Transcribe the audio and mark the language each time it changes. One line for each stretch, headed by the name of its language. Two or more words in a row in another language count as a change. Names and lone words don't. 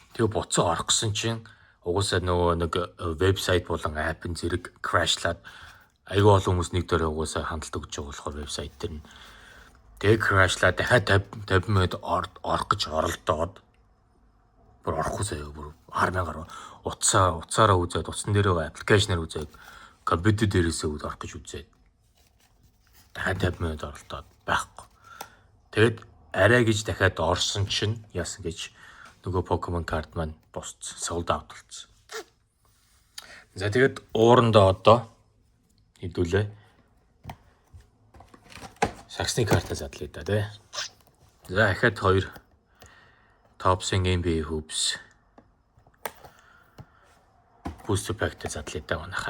Mongolian: Тэгээ буцаа орох гэсэн чинь угсаа нөгөө нэг вебсайт болон апп зэрэг крашлаад айгүй олон хүмүүс нэг дөрөө угсаа хандлт өгч байгаа болохоор вебсайт дээр нь тэгээ крашлаад дахиад 50 минут орох гэж оролдоод бүр орохгүй заяа бүр 100000 гаруй утсаараа үзээд утсан дээр байгаа аппликейшнээр үзээд компьютер дээрээсээ орох гэж үзээд дахиад 50 минут оролдоод байхгүй. Тэгэд арай гэж дахиад орсон чинь яасан гэж нөгөө Pokemon карт маань босцсон,
English: sold out
Mongolian: болсон. За тэгэд уурандаа одоо хэдүүлээ саксны картаа задлаа да тий. За дахиад 2 Topps NBA Hoops Booster Pack-тэй задлаа да манайхаа.